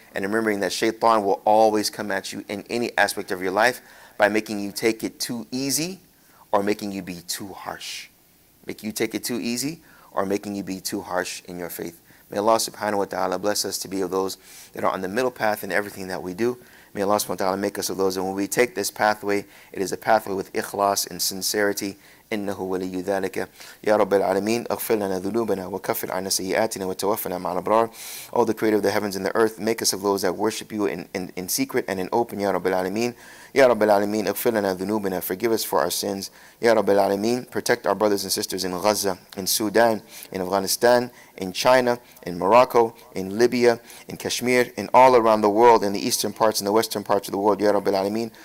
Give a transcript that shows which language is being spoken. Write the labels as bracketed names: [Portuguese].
[English] And remembering that shaitan will always come at you in any aspect of your life by making you take it too easy or making you be too harsh. Make you take it too easy or making you be too harsh in your faith. May Allah subhanahu wa ta'ala bless us to be of those that are on the middle path in everything that we do. May Allah subhanahu wa ta'ala make us of those, and when we take this pathway, it is a pathway with ikhlas and sincerity. [Arabic] إنه ولي ذلك يا رب العالمين اغفر لنا ذنوبنا وكفر عنا سيئاتنا وتوفنا مع الأبرار. [English] O the creator of the heavens and the earth, make us of those that worship you in secret and in open. Ya Rabbil Alameen. Ya Rabbil Alameen, [Arabic] اغفر لنا ذنوبنا, [English] forgive us for our sins. Ya Rabbil Alameen, protect our brothers and sisters in Gaza, in Sudan, in Afghanistan, in China, in Morocco, in Libya, in Kashmir, in all around the world, in the eastern parts and the western parts of the world. Ya Rabbil Alameen.